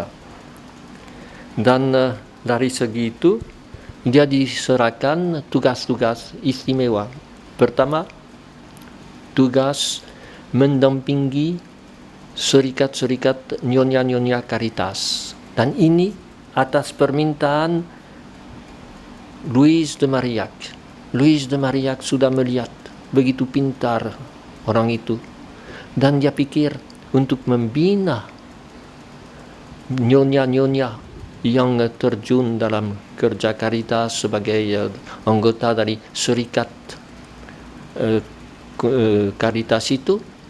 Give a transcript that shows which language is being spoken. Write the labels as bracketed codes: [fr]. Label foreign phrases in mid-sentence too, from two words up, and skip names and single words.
[id] Dan dari segi itu dia diserahkan tugas-tugas istimewa. Pertama, tugas mendampingi serikat-serikat nyonya-nyonya Caritas, dan ini atas permintaan Louis de Marillac. Louis de Marillac sudah melihat begitu pintar orang itu, dan dia pikir untuk membina nyonya-nyonya yang terjun dalam kerja Caritas sebagai anggota dari serikat Caritas itu.